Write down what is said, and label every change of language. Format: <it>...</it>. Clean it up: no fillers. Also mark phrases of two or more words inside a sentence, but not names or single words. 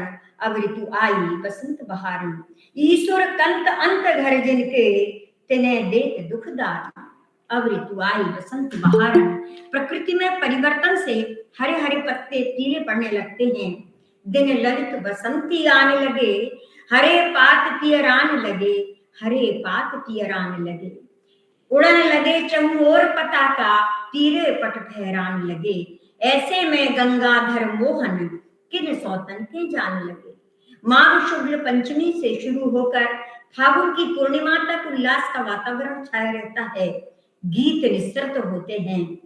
<hi>अब ऋतु आई बसंत बहारन, ईश्वर कंत अंत घर जिनके, तिने देत दुख दारन। अब ऋतु आई बसंत बहारन। प्रकृति में परिवर्तन से हरे हरे पत्ते पीले पड़ने लगते हैं। दिन ललित बसंती आने लगे, हरे पात पियरान लगे, हरे पात पियरान लगे। उड़न लगे चहुओर पताका, तीरे पट फहरान लगे। ऐसे में गंगाधर मोहन, किन सौतन के जान लगे। माघ शुक्ल पंचमी से शुरू होकर फागुन की पूर्णिमा तक उल्लास का वातावरण छाया रहता है। गीत निस्तृत होते हैं।</hi>